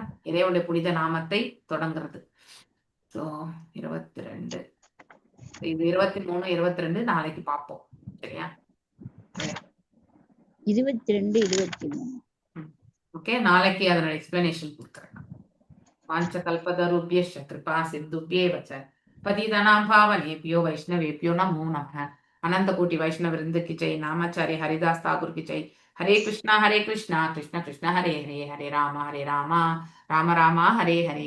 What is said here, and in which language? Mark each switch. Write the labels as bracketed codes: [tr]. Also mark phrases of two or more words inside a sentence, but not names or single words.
[ta] இறைவனுடைய புனித நாமத்தை தொடங்குறது. ஸோ 22 இது 23 22 நாளைக்கு பார்ப்போம் சரியா. 22 23 ஓகே, நாளைக்கு அதனோட எக்ஸ்பிளனேஷன் கொடுக்குறேன். [sa] வாஞ்சகல்பதருभ्यश्च कृपा सिन्धुभ्येव च पतितानां पावनेभ्यो वैष्णवेभ्यो नमो नमः. [hi] अनंत कोटि वैष्णव वृंद की जय. नामाचार्य हरिदास ठाकुर की जय. [sa] हरे कृष्णा कृष्ण कृष्ण हरे हरे, हरे राम राम राम हरे हरे.